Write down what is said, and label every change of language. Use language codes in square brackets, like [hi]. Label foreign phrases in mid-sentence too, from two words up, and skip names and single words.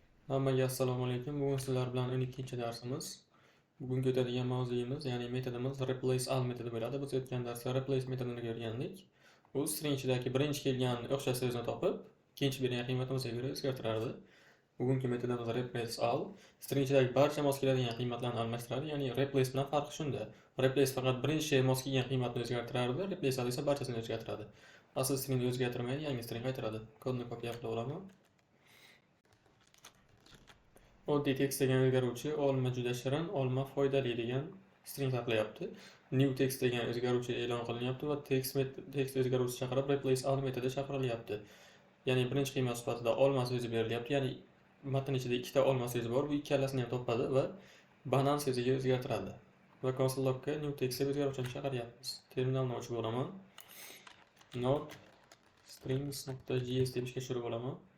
[uz] Hammaga assalomu alaykum. Bugun sizlar bilan 12-darsimiz. Bugun o'tadigan mavzuyimiz, ya'ni metodimiz [en] replace all [uz] metodi bo'ladi. Biz o'tgan darsda replace metodini ko'rgandik. U string ichidagi birinchi kelgan o'xshash so'zni topib, ikkinchi bergan qiymatimizga ko'ra o'zgartirardi. Bugungi metodimiz [en] replace all. [uz] String ichidagi barcha mos keladigan qiymatlarni almashtiradi. Ya'ni replace bilan farqi shunda. Replace faqat birinchi mos kelgan qiymatni o'zgartirardi, [en] replace all [uz] esa barchasini o'zgartiradi. Asl stringni o'zgartirmaydi, yangi string qaytaradi. Kodni kopiya qilib olaman. Oddiy text degan o'zgaruvchi olma juda shirin, olma foydali degan string saqlayapti. [en] New text [uz] degan o'zgaruvchi e'lon qilinyapti va text o'zgaruvchi chaqirib [en] replace all [uz] metodi chaqirilyapti. Ya'ni birinchi qiymat sifatida olma so'zi berilyapti. Ya'ni matn ichida ikkita olma so'zi bor, bu ikkalasini ham topadi va banan so'ziga o'zgartiradi. Va [en] console logga new text [uz] deb o'zgaruvchini chaqiryapmiz. Terminalni ochib olaman. Node strings.js deb ishga tushirib olaman.